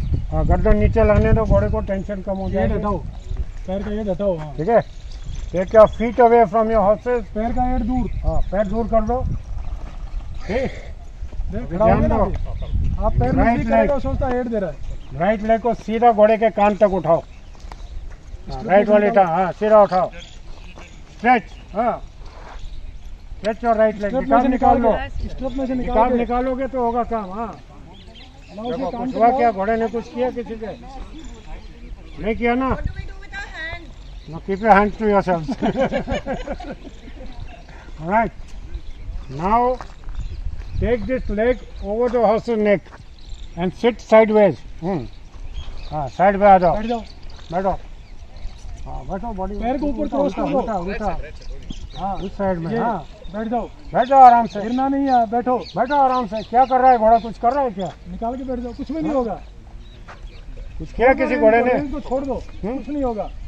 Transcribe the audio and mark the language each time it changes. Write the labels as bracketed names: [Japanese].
[Hindi] हाँ, गर्दन नीचे लाने दो, घोड़े को टेंशन कम हो जाएगी। पैर का ये हटाओ। ठीक है। [English] Take your feet away from your horses. [Hindi] पैर का एड़ दूर। हाँ, पैर दूर कर दो। ठीक। ध्यान दो। आप पैर नहीं करेगा, सोचता एड़ दे रहा है। राइट लेग को सीधा घोड़े के कान तक उठाओ। राइट वाली टांग, हाँ, सीधा उठाओ। स्ट्रेच, हाँ, स्ट्रेच और राइट लेग निकाल लो। स्ट्रेप में से निकालोगे तो होगा काम। हाँ, देखो कुछ हुआ क्या? घोड़े ने कुछ किया किसी के? नहीं किया ना? [English] Now keep your hands to yourselves. All right. Now take this leg over the horse's neck and sit sideways. [Hindi] हाँ, साइड पे आ जाओ। बैठ जाओ। बैठो। हाँ, बैठो। बॉडी पैर को ऊपर क्रॉस करो। उल्टा। हाँ, इस साइड में। हाँ, बैठ जाओ। बैठ जाओ आराम से। गिरना नहीं है। बैठो। बैठो आराम से। क्या कर रहा है घोड़ा? कुछ कर रहा है क्या? निकाल के बैठ जाओ, कुछ भी नहीं होगा। कुछ किया किसी घोड़े ने? इनको छोड़ दो, कुछ नहीं होगा।